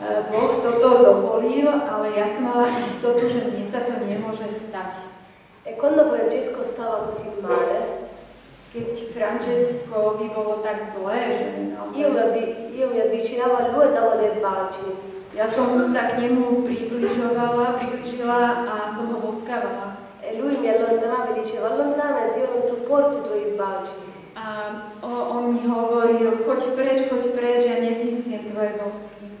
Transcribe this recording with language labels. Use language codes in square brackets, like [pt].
[sk] Boh toto dovolil, ale ja som mala istotu, že mne sa to nemôže stať. [it] E quando Francesco stava così male, [sk] keď Francesco by bolo tak zlé, že [it] io mi avvicinavo a lui e davo dei baci. [sk] Ja som sa k nemu priblížila a som ho boskávala. [it] E lui mi allontanava e diceva allontanati, io non sopporto i tuoi baci. [sk] A on mi hovoril, choď preč, ja neznesiem tvoje bosky.